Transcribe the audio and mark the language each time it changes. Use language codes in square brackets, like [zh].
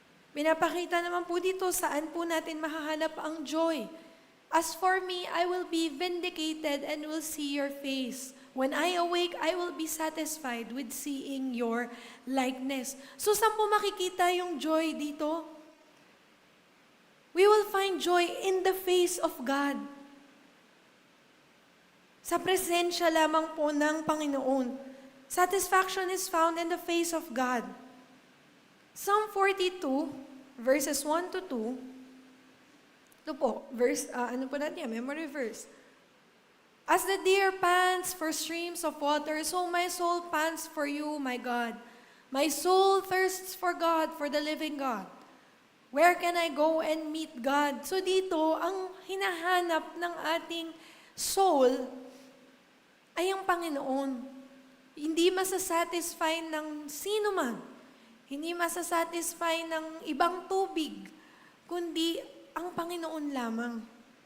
[tl] Pinapakita naman po dito saan po natin mahahanap ang joy. [en] As for me, I will be vindicated and will see your face. When I awake, I will be satisfied with seeing your likeness. So, [tl] saan po makikita yung joy dito? [en] We will find joy in the face of God. [tl] Sa presensya lamang po ng Panginoon. [en] Satisfaction is found in the face of God. Psalm 42, verses 1 to 2, [tl] ito po, [en] verse, [tl] ano po natin yan? [en] Memory verse. As the deer pants for streams of water, so my soul pants for you, my God. My soul thirsts for God, for the living God. Where can I go and meet God? [tl] So dito, ang hinahanap ng ating soul ay ang Panginoon. Hindi masasatisfy ng sino man. Hindi masasatisfy ng ibang tubig, kundi ang Panginoon lamang.